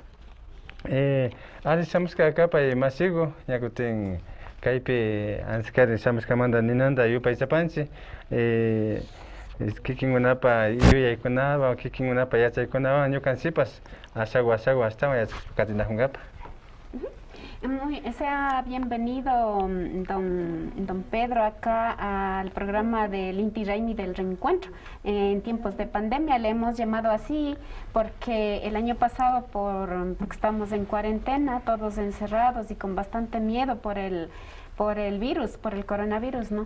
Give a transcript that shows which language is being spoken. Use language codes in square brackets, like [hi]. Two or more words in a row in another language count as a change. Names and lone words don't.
[qu] Shamushka kapa masigo ñakutin kaypi anskari shamushkamanta ninanta yupaychapanchik kikinkunapa yuyaykunawan kikinkunapa yachaykunawan ñukanchikpas ashagu ashtawan yachashpa katinajunkapak. [es] Sea bienvenido, don Pedro, acá al programa del Inti Raymi del reencuentro. En tiempos de pandemia le hemos llamado así porque el año pasado, porque estamos en cuarentena, todos encerrados y con bastante miedo por el virus, por el coronavirus, ¿no?